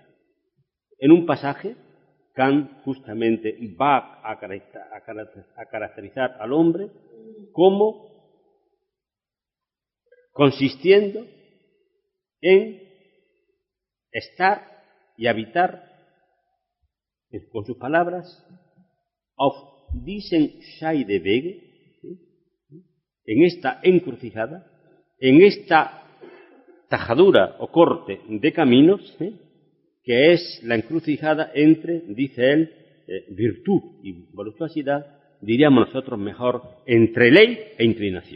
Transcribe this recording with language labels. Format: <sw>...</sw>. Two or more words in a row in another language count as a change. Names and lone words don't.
<es>En un pasaje, Kant justamente va a caracterizar al hombre como consistiendo en estar y habitar, con sus palabras,</es> <de>auf diesen Scheidewege,</de> <es>en esta encrucijada, en esta tajadura o corte de caminos, que es la encrucijada entre, dice él, virtud y voluptuosidad, diríamos nosotros mejor, entre ley e inclinación.</es>